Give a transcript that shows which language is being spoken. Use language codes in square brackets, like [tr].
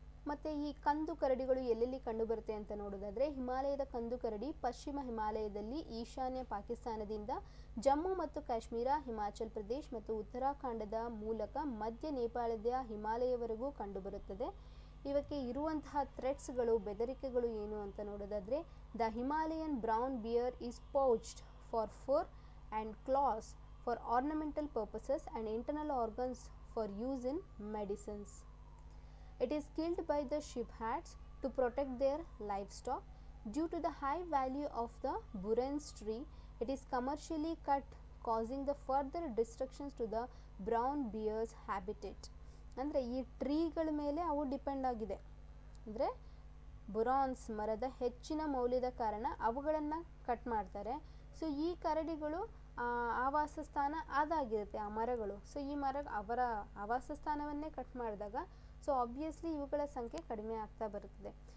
[kn] ಮತ್ತು ಈ ಕಂದು ಕರಡಿಗಳು ಎಲ್ಲೆಲ್ಲಿ ಕಂಡುಬರುತ್ತೆ ಅಂತ ನೋಡೋದಾದರೆ, ಹಿಮಾಲಯದ ಕಂದು ಕರಡಿ ಪಶ್ಚಿಮ ಹಿಮಾಲಯದಲ್ಲಿ ಈಶಾನ್ಯ ಪಾಕಿಸ್ತಾನದಿಂದ ಜಮ್ಮು ಮತ್ತು ಕಾಶ್ಮೀರ, ಹಿಮಾಚಲ್ ಪ್ರದೇಶ್ ಮತ್ತು ಉತ್ತರಾಖಂಡದ ಮೂಲಕ ಮಧ್ಯ ನೇಪಾಳದ ಹಿಮಾಲಯವರೆಗೂ ಕಂಡುಬರುತ್ತದೆ. ಇವಕ್ಕೆ ಇರುವಂತಹ ಥ್ರೆಟ್ಸ್ಗಳು, ಬೆದರಿಕೆಗಳು ಏನು ಅಂತ ನೋಡೋದಾದರೆ, [en] The Himalayan brown bear is poached for fur and claws for ornamental purposes and internal organs for use in medicines. It is killed by the sheepherds to protect their livestock. Due to the high value of the burens tree, it is commercially cut, causing the further destructions to the brown bear's habitat. [kn] ಅಂದರೆ ಈ ಟ್ರೀಗಳ ಮೇಲೆ ಅವು depend ಆಗಿದೆ. ಅಂದರೆ ಬುರಾನ್ಸ್ ಮರದ ಹೆಚ್ಚಿನ ಮೌಲ್ಯದ ಕಾರಣ ಅವುಗಳನ್ನು ಕಟ್ ಮಾಡ್ತಾರೆ. ಸೊ ಈ ಕರಡಿಗಳು ಆವಾಸ ಸ್ಥಾನ ಅದಾಗಿರುತ್ತೆ ಆ ಮರಗಳು. ಸೊ ಈ ಅವರ ಆವಾಸ ಸ್ಥಾನವನ್ನೇ ಕಟ್ ಮಾಡಿದಾಗ ಸೊ ಆಬ್ವಿಯಸ್ಲಿ ಇವುಗಳ ಸಂಖ್ಯೆ ಕಡಿಮೆ ಆಗ್ತಾ ಬರುತ್ತದೆ.